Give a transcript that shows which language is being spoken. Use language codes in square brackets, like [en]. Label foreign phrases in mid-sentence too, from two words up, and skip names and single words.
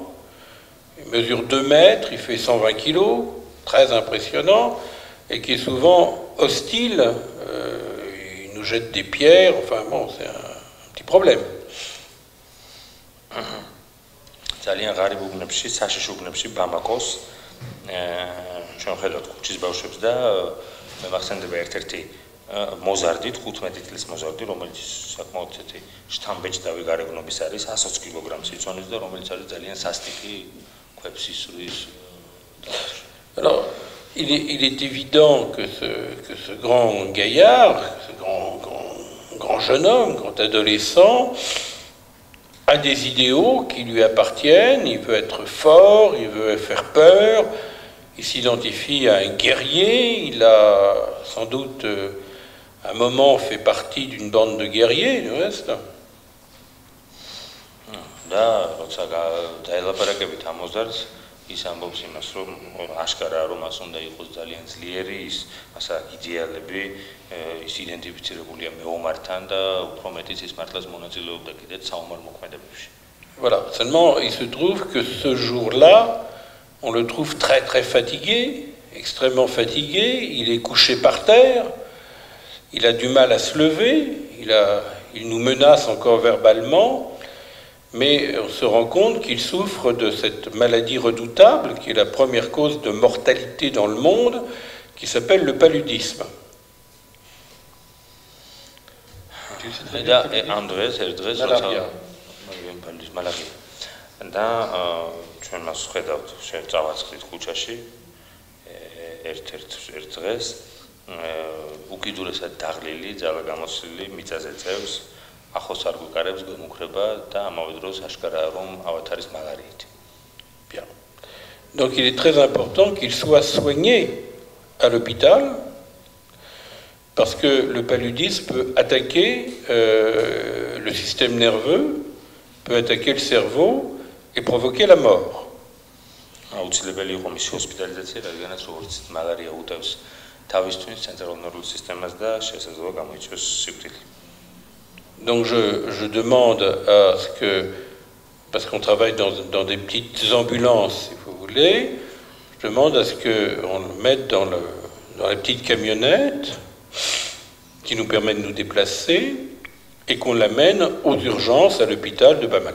[fr] Il mesure 2 mètres, il fait 120 kilos, très impressionnant, et qui est souvent hostile. Il nous jette des pierres, enfin bon, c'est un petit problème. [ka] ძალიან ღარიბ უბნებში, საშიში უბნებში ბამაკოს ჩვენ ხედავთ ქუჩის ბავშვებს და მე მახსენდება ერთ-ერთი მოზარდი 15 წლის მოზარდი, რომელიც საკმაოდ ცეთი შთამბეჭდავი გარეგნობის არის, 120 კილოგრამს იწონის და რომელიც არის ძალიან სასტიკი ქვებს ისვრის. [fr] Alors, il est évident que ce grand gaillard, ce grand jeune homme, grand adolescent, a des idéaux qui lui appartiennent, il veut être fort, il veut faire peur, il s'identifie à un guerrier, il a sans doute à un moment fait partie d'une bande de guerriers, du reste. [ka] Da, როცა დაელაპარაკებით ამ მოზარდს, ის ამბობს იმას, რომ აშკარაა, რომ მას უნდა იყოს ძალიან ძლიერი, მას აქვს იდეალები, ის იდენტიფიცირებულია მეომართან და უფრო მეტიც ის მართლაც მონაწილეობდა კიდეც საომარ მოქმედებებში. [fr] Voilà, seulement il se trouve que ce jour-là, on le trouve très très fatigué, extrêmement fatigué, il est couché par terre, il a du mal à se lever, il nous menace encore verbalement, mais on se rend compte qu'il souffre de cette maladie redoutable qui est la première cause de mortalité dans le monde, qui s'appelle le paludisme. Malaria. [ka] და ჩვენ მას ხედავთ შეწავაწყლით ქუჩაში ერთ დღეს უკიდურესად დაღლილი, ძალა გამოსილი მიწაზე წევს, ახლოს არ გვიკარებს, გემუქრება და ამავე დროს აშკარაა რომ ავად არის მალარიით. [fr] Bien. Donc il est très important qu'il soit soigné à l'hôpital parce que le paludisme peut attaquer le système nerveux, peut attaquer le cerveau et provoquer la mort. [ka] აუცილებელი იყო მისი ჰოსპიტალიზაცია, რადგანაც როგორც მალარია უტევს თავისთვის ცენტრალურ ნერვულ სისტემას და შესაძლოა გამოიწვიოს სიკვდილი. [fr] Donc je demande à ce que, parce qu'on travaille dans des petites ambulances, si vous voulez, je demande à ce qu'on le mette dans les petites camionnettes qui nous permettent de nous déplacer et qu'on l'amène aux urgences à l'hôpital de Bamako.